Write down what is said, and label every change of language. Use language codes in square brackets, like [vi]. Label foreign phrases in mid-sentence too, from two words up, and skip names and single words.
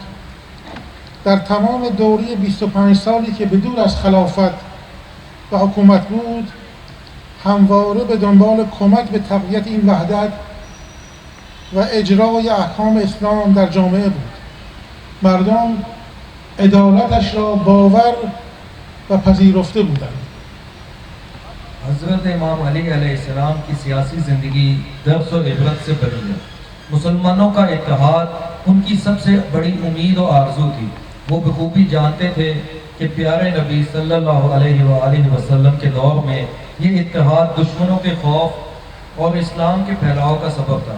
[fa] در تمام دوره 25 سالی که به دور از خلافت و حکومت بود همواره به دنبال کمک به تقویت این وحدت و اجرای احکام اسلام در جامعه بود. مردم عدالتش را باور و پذیرفته بودند. [ur] حضرت امام علی [ar] علیہ السلام [ur] کی سیاسی زندگی درس و عبرت سے بھری ہے. مسلمانوں کا اتحاد ان کی سب سے بڑی امید و آرزو تھی. وہ بخوبی جانتے تھے کہ پیارے نبی [ar] صلی اللہ علیہ وآلہ وسلم [ur] کے دور میں یہ اتحاد دشمنوں کے خوف اور اسلام کے پھیلاؤ کا سبب تھا.